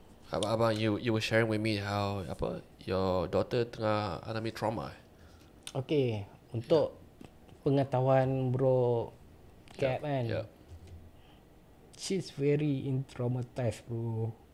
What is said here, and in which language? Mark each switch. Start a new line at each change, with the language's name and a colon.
English: Abang, you were sharing with me how your daughter
Malay: tengah alami
English: trauma.
Malay: Okay, untuk pengetahuan bro Cap kan.
English: She's very traumatized bro.